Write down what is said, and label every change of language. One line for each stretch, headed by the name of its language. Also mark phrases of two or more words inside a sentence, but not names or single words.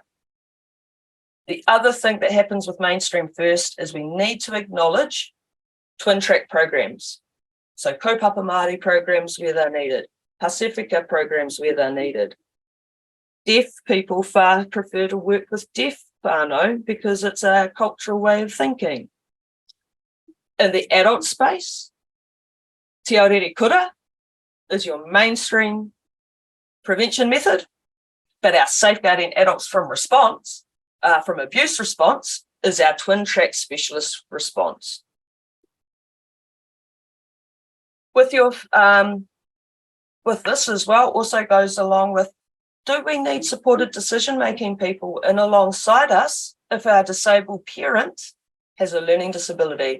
English: The other thing that happens with mainstream first is we need to acknowledge twin track programs. So
Māori: kaupapa Māori
English: programs where they're needed. Pasifika programs where they're needed. Deaf people far prefer to work with deaf whānau because it's a cultural way of thinking. In the adult space, te aurere kura is your mainstream prevention method, but our safeguarding adults from abuse response is our twin track specialist response. With this as well, also goes along with, do we need supported decision-making people in alongside us if our disabled parent has a learning disability?